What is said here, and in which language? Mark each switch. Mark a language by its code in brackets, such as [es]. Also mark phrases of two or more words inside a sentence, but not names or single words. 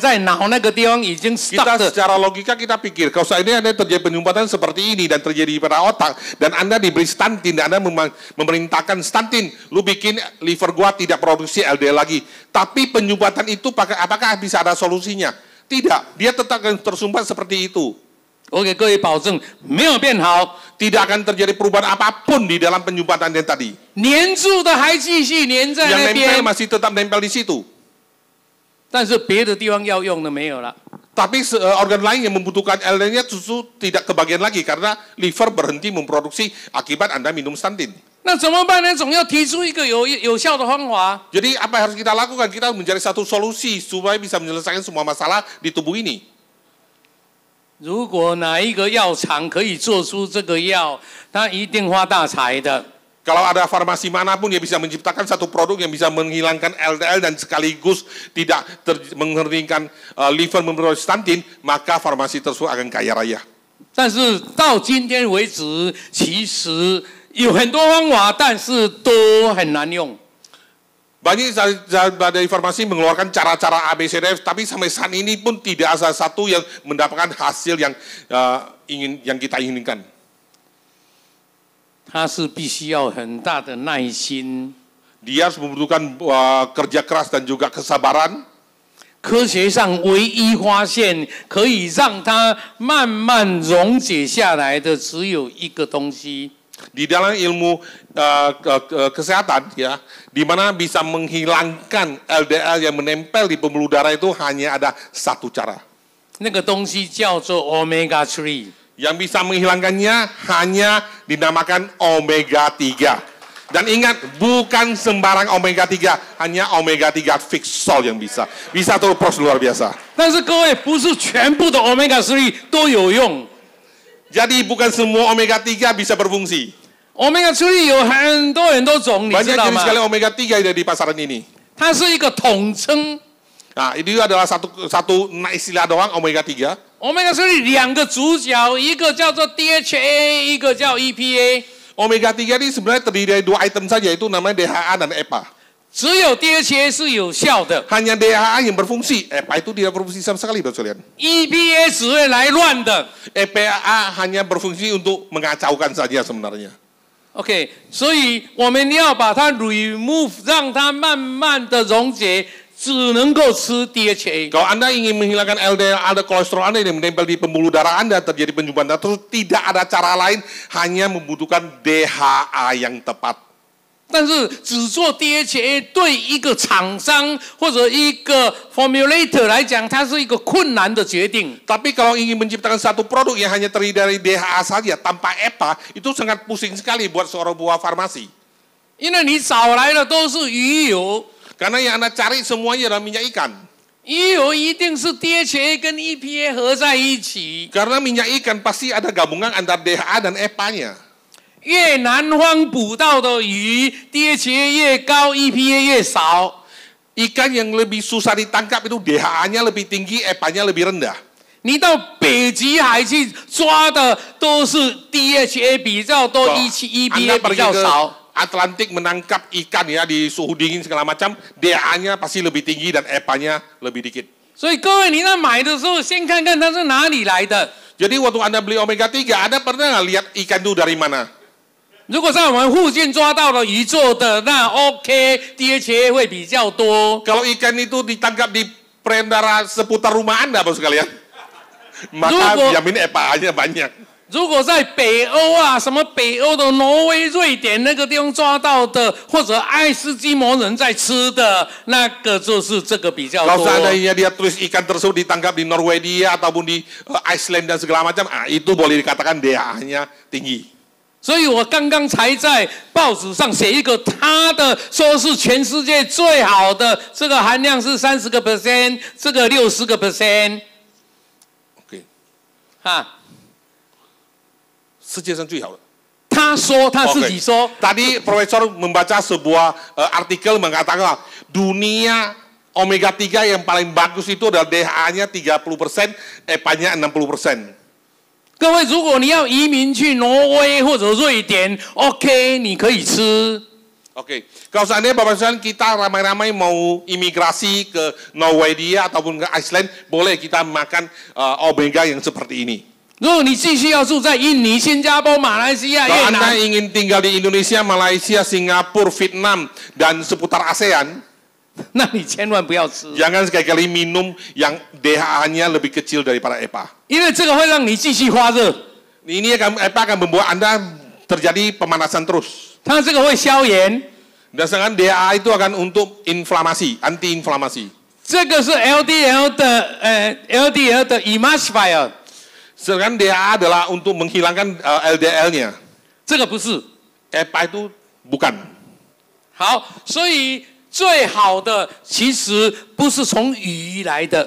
[zh] 在脑那个地方已经 stuck 的。 [id] Secara logika kita pikir kalau seandainya ada terjadi penyumbatan seperti ini dan terjadi pada otak dan Anda diberi statin dan Anda memerintahkan statin, lu bikin liver gua tidak produksi LDL lagi. Tapi penyumbatan itu apakah bisa ada solusinya? Tidak, dia tetap akan tersumbat seperti itu. [zh] 我给各位保证，没有变好， [id] tidak akan terjadi perubahan apapun di dalam penyumbatan yang tadi. [zh] 黏住的还继续黏在那 [id] Yang [zh] 边， [id] nempel masih tetap nempel di situ. [zh] 但是别的地方要用的没有了。 [id] Tapi organ lain yang membutuhkan LDL-nya justru tidak kebagian lagi karena liver berhenti memproduksi akibat Anda minum statin. [zh] 那怎么办呢？总要提出一个有效的方法。 [id] Jadi apa yang harus kita lakukan? Kita mencari satu solusi supaya bisa menyelesaikan semua masalah di tubuh ini. [zh] 如果哪一个药厂可以做出这个药，他一定发大财的。 [id] Kalau ada farmasi manapun yang bisa menciptakan satu produk yang bisa menghilangkan LDL dan sekaligus tidak menghentikan liver memproduksi statin, maka farmasi tersebut akan kaya raya. [zh] 但是到今天为止，其实有很多方法，但是都很难用。 [id] Banyak dari farmasi mengeluarkan cara-cara ABCD, tapi sampai saat ini pun tidak ada satu yang mendapatkan hasil yang kita inginkan. [zh] 它是必须要很大的耐心。 [id] Dia harus membutuhkan kerja keras dan juga kesabaran. [zh] 科学上唯一发现可以让它慢慢溶解下来的，只有一个东西。 [id] Di dalam ilmu kesehatan, ya, di mana bisa menghilangkan LDL yang menempel di pembuluh darah itu hanya ada satu cara. [zh] 那个东西叫做 omega 3。 [id] Yang bisa menghilangkannya hanya dinamakan omega 3. Dan ingat, bukan sembarang omega 3, hanya omega 3 fixol yang bisa. Bisa terus luar biasa. [zh] 但是各位，不是全部的 omega 3都有用。 [id] Jadi bukan semua omega 3 bisa berfungsi. [zh] omega 3有很多种，你知 [id] Banyak [zh] 道 [id] jenis [zh] 吗？ [id] sekali omega 3 ada di pasaran ini. [zh] 它是一个统称。 [id] Nah, ini adalah satu istilah doang omega 3. [zh] omega 3两个主角，一个叫做 DHA， 一个叫 EPA。 [id] Omega 3 ini sebenarnya terdiri dari 2 item saja, yaitu namanya DHA dan EPA. [zh] 只有 DHA 是有效的 [id] Hanya DHA yang berfungsi, EPA itu tidak berfungsi sama sekali, Bapak sekalian. [zh] ，EPA 只会来乱的。 [id] EPA hanya berfungsi untuk mengacaukan saja sebenarnya. [zh] OK， 所以我们要把它 remove， 让它慢慢的溶解，只能够吃 DHA。 [id] Kalau Anda ingin menghilangkan LDL, ada kolesterol Anda yang menempel di pembuluh darah Anda, terjadi penyumbatan darah, terus tidak ada cara lain, hanya membutuhkan DHA yang tepat. [zh] 但是只做 DHA 对一个厂商或者一个 formulator 来讲，它是一个困难的决定。 [id] Tapi kalau ingin menciptakan satu produk yang hanya terdiri dari DHA saja tanpa EPA, itu sangat pusing sekali buat seorang buah farmasi. [zh] 因为你找来的都是鱼油， [id] Karena yang Anda cari semuanya adalah minyak ikan. [zh] 鱼油一定是 DHA 跟 EPA 合在一起。 [id] Karena minyak ikan pasti ada gabungan antara DHA dan EPA-nya. [zh] 越南方捕到的鱼 DHA 越高 ，EPA 越少。 [id] Ikan yang lebih susah ditangkap itu DHA-nya lebih tinggi, EPA-nya lebih rendah. [zh] 你到北极海去抓的都是 DHA 比较多 [id] Anda [zh] ，EPA 比 [id] pergi [zh] 较 [id] ke [zh] 少。 [id] Atlantik menangkap ikan ya di suhu dingin segala macam, DHA-nya pasti lebih tinggi dan EPA-nya lebih dikit. [zh] 所以各位，你在买的时候，先看看它是哪里来的。 [id] Jadi waktu Anda beli omega 3, Anda pernah nggak lihat ikan itu dari mana? [zh] 如果在我们附近抓到了鱼做的，那 OK，DHA 会比较多。 [id] Kalau ikan itu ditangkap di perairan seputar rumah Anda, Bapak sekalian, maka jamin EPA-nya banyak. [zh] 如果在北欧啊，什么北欧的挪威、瑞典那个地方抓到的，或者爱斯基摩人在吃的，那个就是这个比较 [id] Kalau [zh] 多。 [id] seandainya dia tulis ikan tersebut ditangkap di Norwegia ataupun di Iceland dan segala macam, itu boleh dikatakan DHA-nya tinggi. [zh] 所以我刚刚才在报纸上写一个，他的说是全世界最好的，这个含量是30%，这个60%。 Oke. 哈，世界上最好的。他说他自己说。 [id] Tadi Profesor membaca sebuah artikel mengatakan dunia omega 3 yang paling bagus itu adalah DHA-nya 30%, EPA-nya 60%. [zh] 各位，如果你要移民去挪威或者瑞典 ，OK， 你可以吃。 [id] Oke, kalau seandainya Bapak sekalian kita ramai-ramai mau imigrasi ke Norwegia ataupun ke Iceland, boleh kita makan omega yang seperti ini. [zh] 如果你继续要住在印尼、新加坡、马来西亚、 [id] Kalau [zh] 越 [id] Anda [zh] 南， [id] ingin tinggal di Indonesia, Malaysia, Singapura, Vietnam, dan seputar ASEAN, [zh] 那你千万不要吃， [id] jangan sekali-kali minum yang DHA-nya lebih kecil daripada EPA. [zh] 因为这个会让你继续发热， [id] Ini EPA akan membuat Anda terjadi pemanasan terus. [zh] 它这个会消炎。 [id] Dan sedangkan DHA itu akan untuk inflamasi, anti-inflamasi. [zh] 这个是 LDL 的 emulsifier， [id] Sedangkan DHA adalah untuk menghilangkan LDL-nya. [zh] 这个不是。 [id] EPA itu bukan. [zh] 好，所以最好的其实不是从鱼来的，